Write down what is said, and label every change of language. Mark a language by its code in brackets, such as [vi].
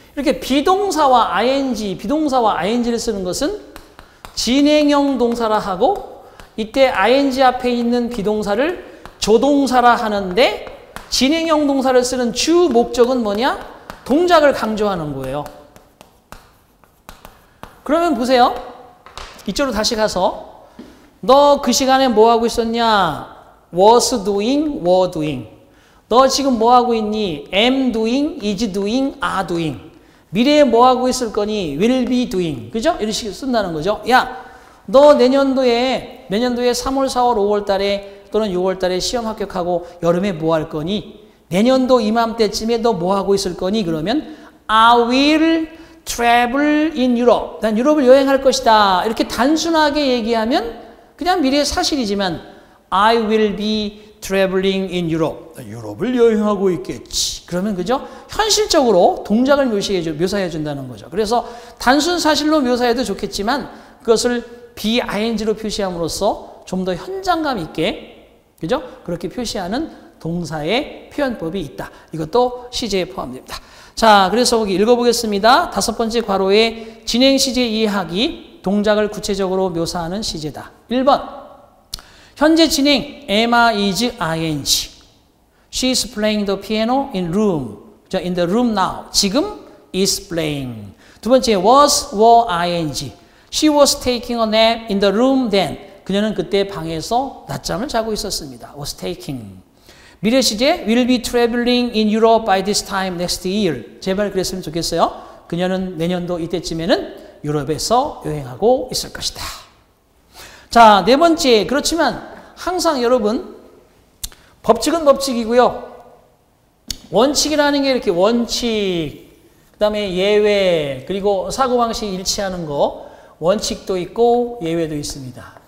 [ko] 이렇게 비동사와 ing를 쓰는 것은 진행형 동사라 하고 이때 ing 앞에 있는 비동사를 조동사라 하는데 진행형 동사를 쓰는 주 목적은 뭐냐? 동작을 강조하는 거예요. 그러면 보세요. 이쪽으로 다시 가서 너 그 시간에 뭐 하고 있었냐? [en] was doing, were doing. [ko] 너 지금 뭐 하고 있니? [en] am doing, is doing, are doing. [ko] 미래에 뭐 하고 있을 거니? [en] will be doing. [ko] 그죠? 이런 식으로 쓴다는 거죠. 야, 너 내년도에 3월, 4월, 5월 달에 또는 6월 달에 시험 합격하고 여름에 뭐 할 거니? 내년도 이맘때쯤에 너 뭐 하고 있을 거니? [en] 그러면 I will travel in Europe. [ko] 난 유럽을 여행할 것이다. 이렇게 단순하게 얘기하면 그냥 미래의 사실이지만 [en] I will be traveling in Europe. [ko] 유럽을 여행하고 있겠지. 그러면 그죠? 현실적으로 동작을 묘사해 준다는 거죠. 그래서 단순 사실로 묘사해도 좋겠지만 그것을 BING로 표시함으로써 좀 더 현장감 있게, 그죠? 그렇게 표시하는 동사의 표현법이 있다. 이것도 시제에 포함됩니다. 자, 그래서 거기 읽어보겠습니다. 5번째 괄호에 진행 시제 이해하기, 동작을 구체적으로 묘사하는 시제다. 1번, 현재 진행, [en] Emma is ing. She is playing the piano in the room now. 지금 is playing. [ko] 두 번째, [en] were ing. She was taking a nap in the room then. [ko] 그녀는 그때 방에서 낮잠을 자고 있었습니다. [en] was taking. [ko] 미래 시제, [en] will be traveling in Europe by this time next year. [ko] 제발 그랬으면 좋겠어요. 그녀는 내년도 이때쯤에는 유럽에서 여행하고 있을 것이다. 자, 네 번째. 그렇지만 항상 여러분 법칙은 법칙이고요. 원칙이라는 게 이렇게 원칙, 그 다음에 예외, 그리고 사고방식 일치하는 거, 원칙도 있고 예외도 있습니다.